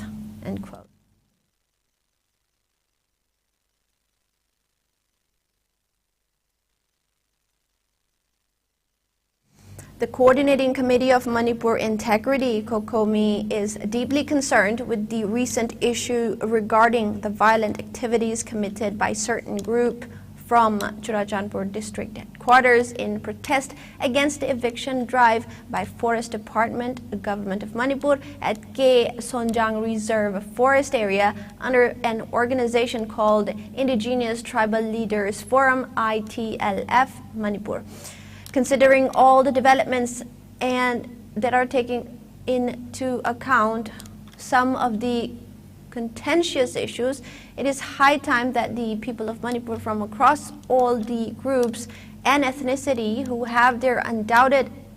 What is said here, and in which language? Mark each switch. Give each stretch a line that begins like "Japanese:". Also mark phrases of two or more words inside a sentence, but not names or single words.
English: End quote. The Coordinating Committee of Manipur Integrity, COCOMI, is deeply concerned with the recent issue regarding the violent activities committed by certain group from Churachandpur district headquarters in protest against the eviction drive by Forest Department, the Government of Manipur, at Ke Sonjang Reserve Forest Area under an organization called Indigenous Tribal Leaders Forum, ITLF, Manipur. Considering all the developments and that are taking into account some of the contentious issues, it is high time that the people of Manipur from across all the groups and ethnicity who have their undoubted